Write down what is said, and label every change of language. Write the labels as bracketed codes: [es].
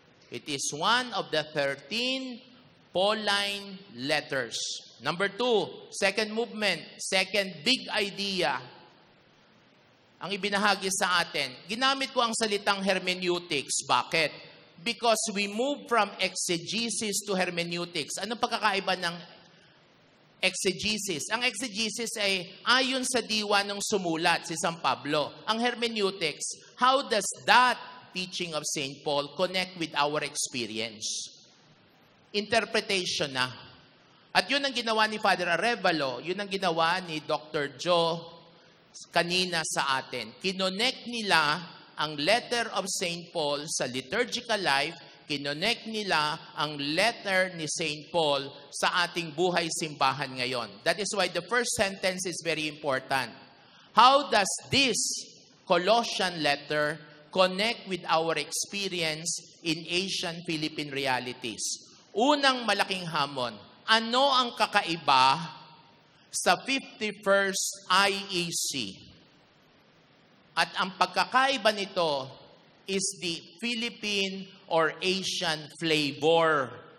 [en] It is one of the 13 Pauline letters. Number 2, second movement, second big idea [tl] ang ibinahagi sa atin. Ginamit ko ang salitang hermeneutics. Bakit? [en] Because we move from exegesis to hermeneutics. [tl] Anong pagkakaiba ng exegesis? Ang exegesis ay ayon sa diwa ng sumulat, si San Pablo. [en] Ang hermeneutics, how does that teaching of St. Paul connect with our experience? [tl] Interpretation na. At yun ang ginawa ni Father Arevalo, yun ang ginawa ni Dr. Joe kanina sa atin. Kinonect nila ang letter of St. Paul sa liturgical life, kinonect nila ang letter ni St. Paul sa ating buhay simbahan ngayon. [en] That is why the first sentence is very important. How does this Colossian letter connect with our experience in Asian Philippine realities? [tl] Unang malaking hamon, ano ang kakaiba sa 51st IEC? At ang pagkakaiba nito [en] is the Philippine or Asian flavor.